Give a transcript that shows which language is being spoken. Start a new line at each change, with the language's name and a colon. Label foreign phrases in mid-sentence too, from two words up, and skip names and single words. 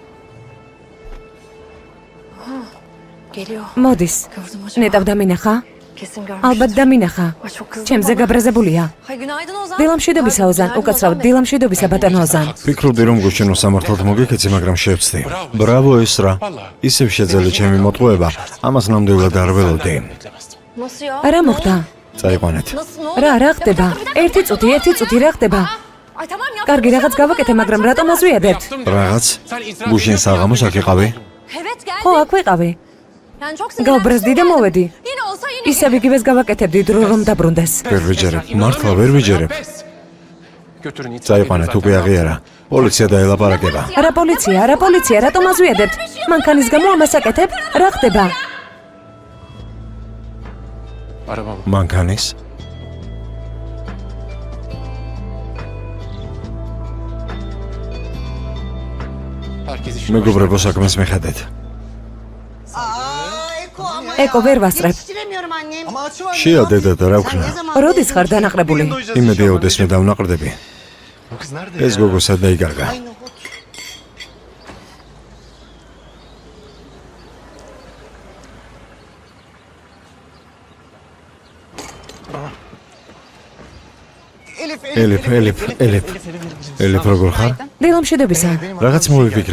Turkish: Geliyor.
Georgian: მოდის.
Turkish: Gördüm hocam.
Georgian: ნეტავ დამინახა?
Turkish: Kesin görmüş.
Georgian: ალბათ დამინახა.
Turkish: Ay çok kızdım.
Georgian: ჩემზე გაბრაზებულია.
Turkish: Hay günaydın Ozan.
Georgian: დილამშვიდობისა ოზან, უკაცრავად დილამშვიდობისა ბატონო ოზან. ფიქრობდი რომ გუშინო სამართლად მოგეკეცი, მაგრამ შევწდი. ბრავო ესრა. ისევ შეძლე ჩემი მოტყუება. ამას ნამდვილად არ ველოდი.
Turkish: Nasıl ya?
Georgian: რა მოხდა? წაიყვანეთ.
Turkish: Nasıl? Ne oldu?
Georgian: რა ხდება? ერთი წუთი რა ხდება?
Turkish: Ay tamam ya.
Georgian: კარგი, რაღაც გავაკეთე, მაგრამ რატომ აზვიადებთ? რაღაც? გუშინ საღამოს აქ იყავი?
Turkish: Evet geldi.
Georgian: ხო, აქ ვიყავი.
Turkish: Yani çok sinirlendim.
Georgian: გავბრაზდი და მოვედი.
Turkish: Yine olsa yine.
Georgian: ისევ იგივეს გავაკეთებდი დრო რომ დაბრუნდეს. ვერ ვიჯერებ. მართლა ვერ ვიჯერებ. წაიყვანეთ, უკვე აღიარა. პოლიცია დაელაპარაკება. რა პოლიცია, რატომ აზვიადებთ? მანქანის გამო ამას აკეთებ? რა ხდება?
Turkish: Arabam.
Georgian: მანქანის?
Turkish: Herkes işine
Georgian: მეგობრებო, საქმეს მიხედეთ.
Turkish: Eko ama
Georgian: ეკო ვერ ვასწრებ.
Turkish: yetiştiremiyorum annem.
Georgian: შია დედა და რა ვქნა?
Turkish: Ne zaman?
Georgian: როდის ხარ დანაყრებული? იმედი ოდესმე დავნაყრდები.
Turkish: O kız nerede
Georgian: ეს გოგო სად დაიკარგა?
Turkish: Ay nohut.
Georgian: ელიფ როგორ ხარ? დილამშვიდობისა. რაღაც მოვიფიქრე.